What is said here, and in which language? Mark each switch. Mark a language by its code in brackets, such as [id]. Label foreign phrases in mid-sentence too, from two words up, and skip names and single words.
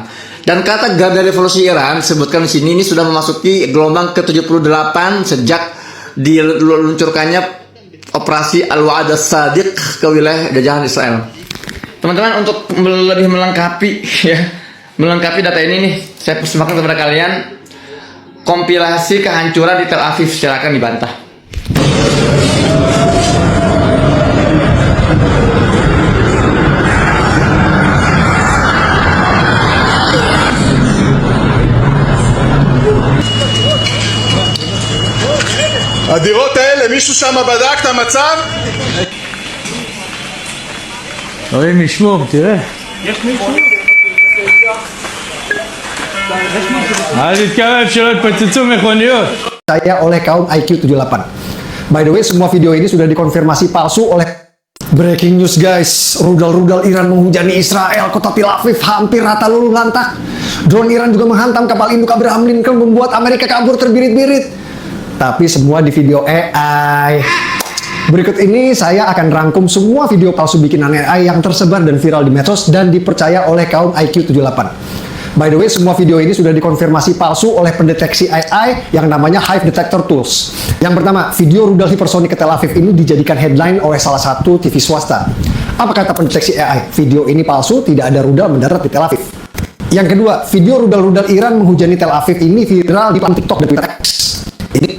[id] Dan kata Garda Revolusi Iran sebutkan di sini ini sudah memasuki gelombang ke-78 sejak diluncurkannya operasi Al-Wa'ad As-Sadiq ke wilayah jajahan Israel. Teman-teman, untuk lebih melengkapi data ini nih, saya persembahkan kepada kalian kompilasi kehancuran di Tel Aviv. Silakan dibantah. [he] הדירות האלה, מישהו שם בדק את המצב? אלוהים ישמור, תראה. יש מישהו? אל תתקרב שלא יתפוצצו מכוניות. [id] Saya oleh kaum IQ 78. [en] By the way, [id] semua video ini sudah dikonfirmasi palsu oleh [en] breaking news guys. [id] Rudal-rudal Iran menghujani Israel, kota Tel Aviv hampir rata luluh lantak. Drone Iran juga menghantam kapal induk Abraham Lincoln, membuat Amerika kabur terbirit-birit. Tapi semua di video AI. Berikut ini saya akan rangkum semua video palsu bikinan AI yang tersebar dan viral di medsos dan dipercaya oleh kaum IQ 78. [en] By the way, [id] semua video ini sudah dikonfirmasi palsu oleh pendeteksi AI yang namanya Hive Detector Tools. Yang pertama, video rudal hipersonik ke Tel Aviv ini dijadikan headline oleh salah satu TV swasta. Apa kata pendeteksi AI? Video ini palsu, tidak ada rudal mendarat di Tel Aviv. Yang kedua, video rudal-rudal Iran menghujani Tel Aviv ini viral di TikTok dan Twitter X.